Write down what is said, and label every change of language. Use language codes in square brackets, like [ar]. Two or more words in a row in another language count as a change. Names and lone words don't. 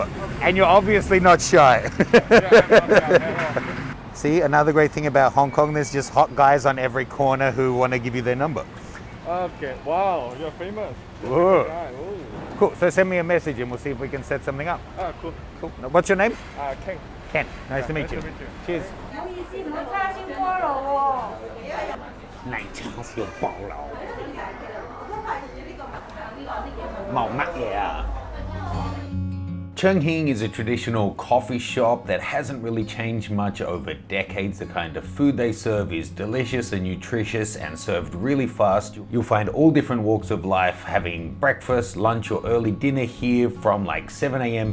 [en] And you're obviously not shy. See, another great thing about Hong Kong, there's just hot guys on every corner who want to give you their number. Okay, wow, you're famous. Whoa. Right, ooh. Cool, so send me a message and we'll see if we can set something up. Ah, cool. Cool. Now, what's your name? Ken. Ken. Nice to meet nice you. to meet you. Cheers. [yue] 我叉燒菠蘿喎。奶叉燒菠蘿。冇乜嘢啊。 [en] Cheung Hing is a traditional coffee shop that hasn't really changed much over decades. The kind of food they serve is delicious and nutritious and served really fast. You'll find all different walks of life having breakfast, lunch or early dinner here from like 7 a.m.